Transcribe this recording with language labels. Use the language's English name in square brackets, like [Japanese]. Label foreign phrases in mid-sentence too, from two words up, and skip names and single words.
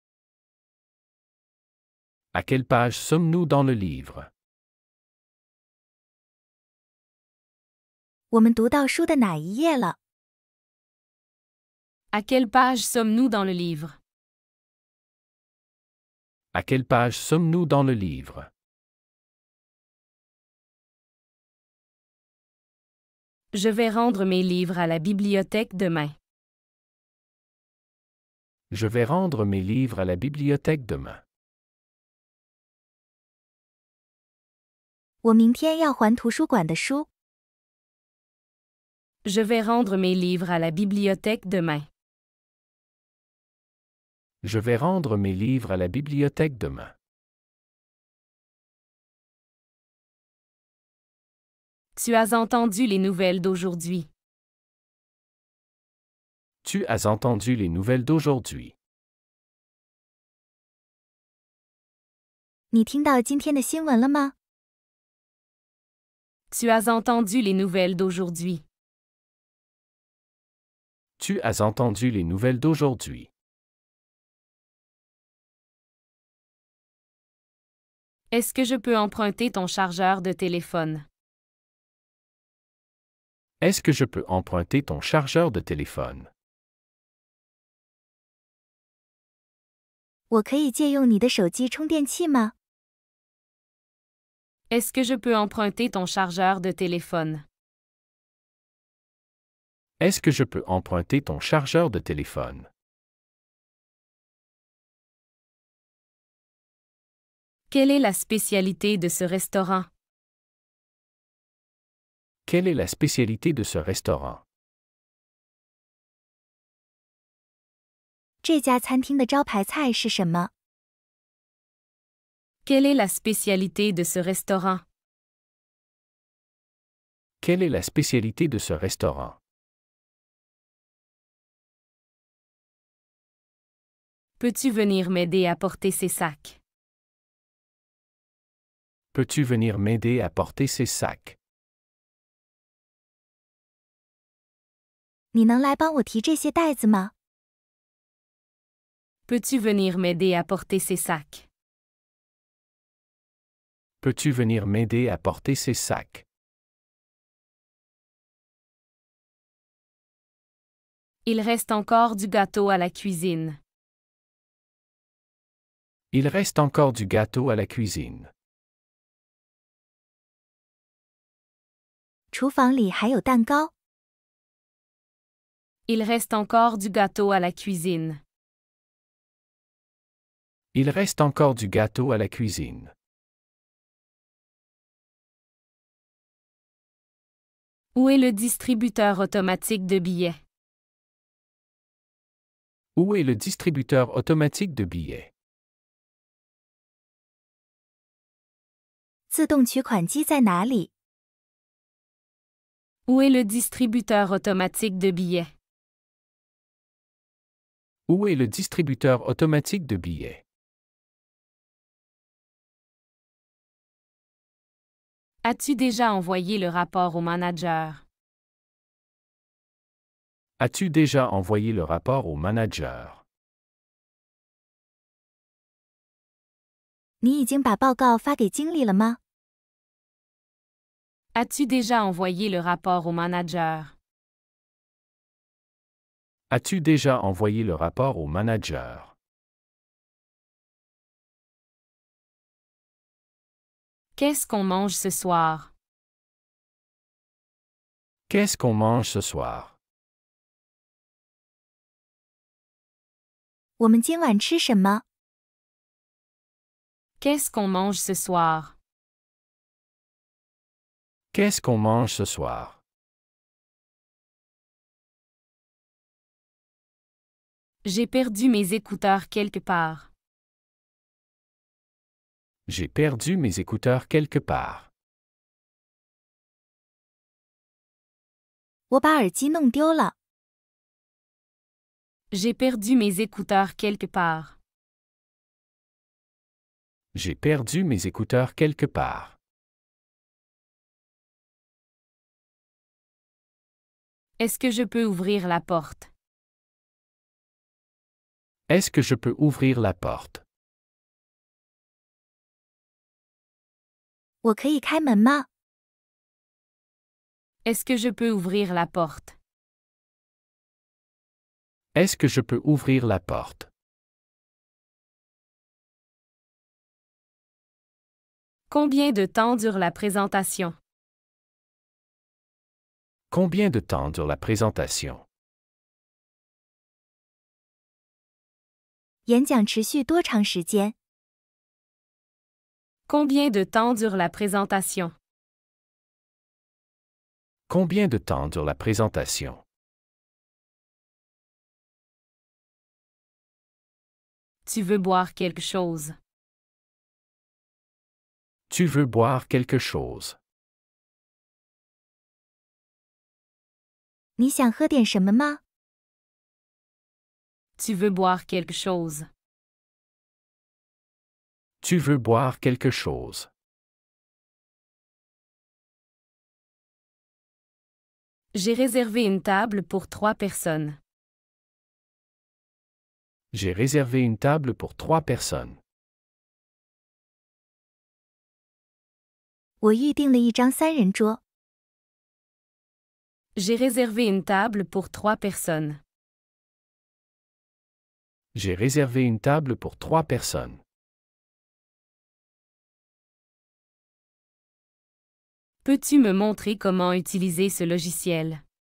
[French] À quelle page sommes-nous dans le livre? [Chinese] 我们读到书的哪一页了？ [French] À quelle page sommes-nous dans le livre? À quelle page sommes-nous dans le livre? Je vais rendre mes livres à la bibliothèque demain. Je vais rendre mes livres à la bibliothèque demain. [Chinese] 我明天要还图书馆的书。 [French] Je vais rendre mes livres à la bibliothèque demain. Je vais rendre mes livres à la bibliothèque demain. Tu as entendu les nouvelles d'aujourd'hui. Tu as entendu les nouvelles d'aujourd'hui. [Chinese] 你听到今天的新闻了吗？ [French] Tu as entendu les nouvelles d'aujourd'hui. Tu as entendu les nouvelles d'aujourd'hui. Est-ce que je peux emprunter ton chargeur de téléphone? Est-ce que je peux emprunter ton chargeur de téléphone? [Chinese] 我可以借用你的手机充电器吗？ [French] Est-ce que je peux emprunter ton chargeur de téléphone? Est-ce que je peux emprunter ton chargeur de téléphone? Quelle est la spécialité de ce restaurant? Quelle est la spécialité de ce restaurant? [Chinese] 这家餐厅的招牌菜是什么？ [French] Quelle est la spécialité de ce restaurant? Quelle est la spécialité de ce restaurant? Peux-tu venir m'aider à porter ces sacs? Peux-tu venir m'aider à porter ces sacs? [Chinese] 你能来帮我提这些袋子吗？ [French] Peux-tu venir m'aider à porter ces sacs? Peux-tu venir m'aider à porter ces sacs? Il reste encore du gâteau à la cuisine. Il reste encore du gâteau à la cuisine. [Chinese] 厨房里还有蛋糕。 [French] Il reste encore du gâteau à la cuisine. Il reste encore du gâteau à la cuisine. Où est le distributeur automatique de billets? Où est le distributeur automatique de billets? [Chinese] 自动取款机在哪里？ [French] Où est le distributeur automatique de billets? Où est le distributeur automatique de billets? As-tu déjà envoyé le rapport au manager? As-tu déjà envoyé le rapport au manager? [Chinese] 你已经把报告发给经理了吗？ [French] As-tu déjà envoyé le rapport au manager? As-tu déjà envoyé le rapport au manager? Qu'est-ce qu'on mange ce soir? Qu'est-ce qu'on mange ce soir? [Chinese] 我们今晚吃什么？ [French] Qu'est-ce qu'on mange ce soir? Qu'est-ce qu'on mange ce soir? J'ai perdu mes écouteurs quelque part. J'ai perdu mes écouteurs quelque part. [Chinese] 我把耳机弄丢了。 [French] J'ai perdu mes écouteurs quelque part. J'ai perdu mes écouteurs quelque part. Est-ce que je peux ouvrir la porte? Est-ce que je peux ouvrir la porte? [Chinese] 我可以开门吗？ [French] Est-ce que je peux ouvrir la porte? Est-ce que je peux ouvrir la porte? Combien de temps dure la présentation? Combien de temps dure la présentation? [Chinese] 演讲持续多长时间？ [French] Combien de temps dure la présentation? Combien de temps dure la présentation? Tu veux boire quelque chose? Tu veux boire quelque chose? [Chinese] 你想喝点什么吗？ [French] Tu veux boire quelque chose? Tu veux boire quelque chose? J'ai réservé une table pour 3 personnes. J'ai réservé une table pour 3 personnes. [Chinese] 我预订了一张3人桌。 [French] J'ai réservé une table pour 3 personnes. J'ai réservé une table pour 3 personnes. Peux-tu me montrer comment utiliser ce logiciel?